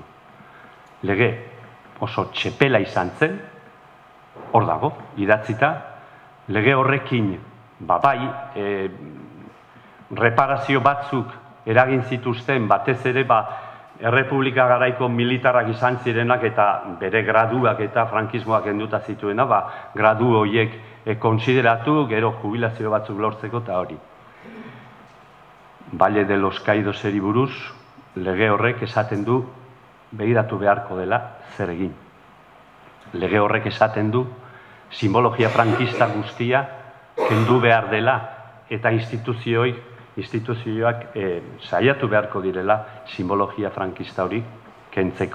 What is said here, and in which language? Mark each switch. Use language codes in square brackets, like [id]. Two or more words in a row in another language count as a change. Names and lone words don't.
[eu] Lege oso txepela izan zen, hor dago, idatzita, lege horrekin, bai, reparazio batzuk eragin zituzten, batez ere, Errepublika garaiko militarrak izan zirenak eta bere graduak eta frankismoak enduta zituena, gradu horiek konsideratu, gero jubilazio batzuk lortzeko eta hori. Valle de los Caidoseri buruz, lege horrek esaten du, begiratu beharko dela zer egin. Lege horrek esaten du, simbologia frankista guztia kendu behar dela eta instituzioak saiatu beharko direla simbologia frankista hori kentzeko.